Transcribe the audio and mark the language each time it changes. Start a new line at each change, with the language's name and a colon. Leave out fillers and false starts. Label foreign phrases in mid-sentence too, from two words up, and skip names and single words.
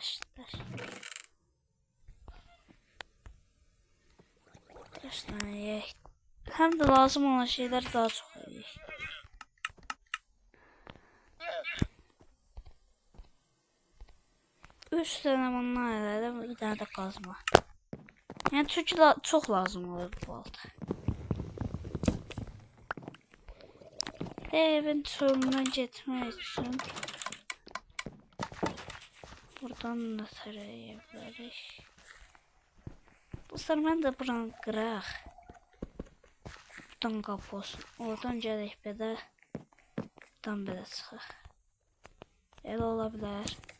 Azerbaijani: Daşdan yiyək. Həm də lazım olan şeylər daha çox yiyək. Üç tane bundan elədim, bir tane də qazma. Yəni çünki çox lazım olur bu balta.
Turkish: Evin sonuna gitmek için buradan da tarayabiliriz. Bu sefer ben de buranı kıraq.
Azerbaijani: Buradan kapı olsun. Oradan gələk belə. Buradan belə çıxaq. Elə ola bilər.